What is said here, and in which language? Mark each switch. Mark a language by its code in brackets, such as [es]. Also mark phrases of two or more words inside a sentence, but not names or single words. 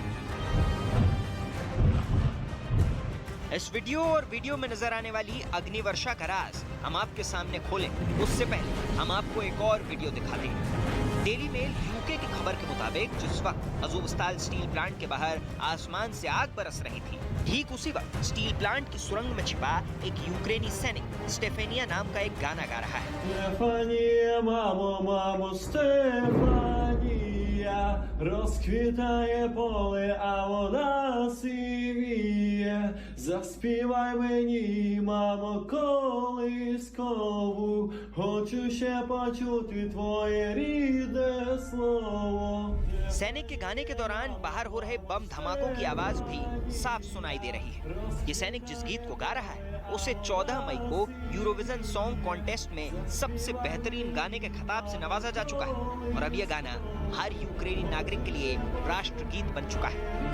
[hi] इस वीडियो और वीडियो में नजर आने वाली अग्निवर्षा का राज हम आपके सामने खोलें उससे पहले हम आपको एक और वीडियो दिखाते हैं। डेली मेल यूके की खबर के मुताबिक जिस वक्त अज़ोवस्ताल स्टील प्लांट के बाहर आसमान से आग बरस रही थी, ठीक उसी वक्त स्टील प्लांट की सुरंग में छिपा एक यूक्रेनी सैनिक स्टेफेनिया नाम का एक गाना गा रहा है। [uk] Розквітає поле, а вода сивіє. Заспівай мені, мамо, колискову. Хочу ще почути твоє рідне слово. [hi] सैनिक के गाने के दौरान बाहर हो रहे बम धमाकों की आवाज भी साफ सुनाई दे रही है। ये सैनिक जिस गीत को गा रहा है उसे 14 मई को यूरोविजन सॉन्ग कॉन्टेस्ट में सबसे बेहतरीन गाने के खिताब से नवाजा जा चुका है और अब यह गाना हर यूक्रेनी नागरिक के लिए राष्ट्रगीत बन चुका है।